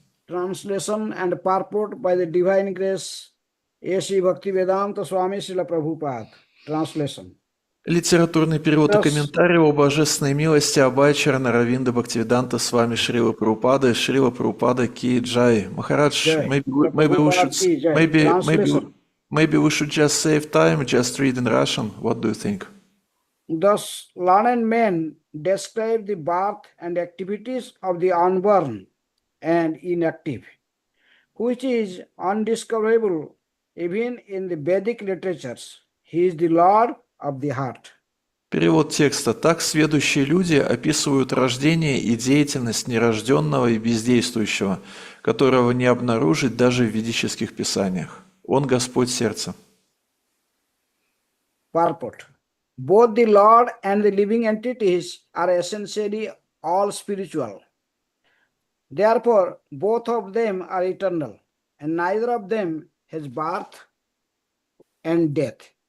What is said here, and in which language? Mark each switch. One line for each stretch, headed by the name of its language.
English: Translation and purport by the divine grace A.C. Bhaktivedanta Swami Srila Prabhupada. Translation.
Russian: Литературный перевод и комментарий о божественной милости Абайчара Наравинда Бхактивиданта с вами Шрила Прабхупада Ки Джай.
English: Махарадж, maybe we should just save time, just read in Russian. What do you think? Thus, learned men describe the birth and activities of the unborn and inactive, which is undiscoverable even in the Vedic literatures. He is the Lord of the heart.
Russian: Перевод текста. Так сведущие люди описывают рождение и деятельность нерожденного и бездействующего, которого не обнаружить даже в ведических писаниях. Он Господь сердца.
English: Purport. Both the Lord and the living entities are essentially all spiritual. Therefore, both of them are eternal, and neither of them has birth and death.